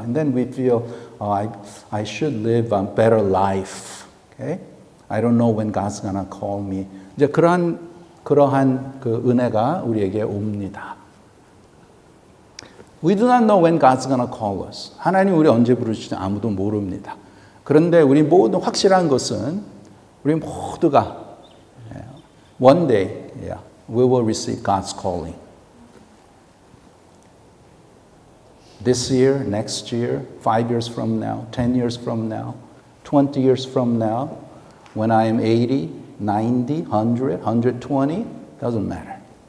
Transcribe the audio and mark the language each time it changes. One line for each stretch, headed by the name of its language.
English: And then we feel, I should live a better life. Okay? I don't know when God's gonna call me.
Korean: 이제 그러한 그 은혜가 우리에게 옵니다.
English: We do not know when God's gonna call us.
Korean: 하나님 우리 언제 부르실지 아무도 모릅니다. 그런데 우리 모두 확실한 것은 우리 모두가
English: one day we will receive God's calling. This year, next year, 5 years from now, 10 years from now, 20 years from now, when I am 80, 90, 100, 120, doesn't matter.